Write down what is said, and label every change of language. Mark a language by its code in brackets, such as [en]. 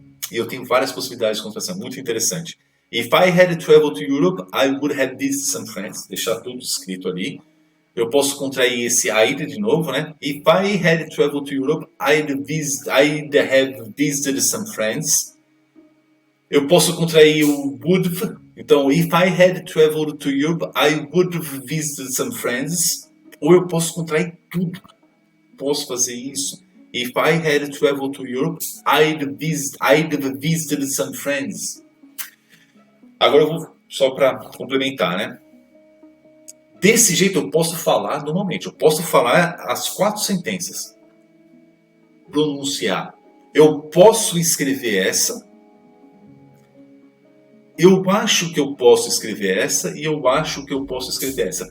[pt] E eu tenho várias possibilidades de contração, muito interessante. [en] If I had traveled to Europe, I would have visited some friends. [pt] Deixar tudo escrito ali. Eu posso contrair esse I'd de novo, né? [en] If I had traveled to Europe, I'd have visited some friends. [pt] Eu posso contrair o would. Então, [en] if I had traveled to Europe, I would have visited some friends. [pt] Ou eu posso contrair tudo. Posso fazer isso. [en] If I had traveled to Europe, I'd have visited some friends. [pt] Agora eu vou só para complementar, né? Desse jeito eu posso falar normalmente. Eu posso falar as 4 sentenças. Pronunciar. Eu posso escrever essa. Eu acho que eu posso escrever essa e eu acho que eu posso escrever essa.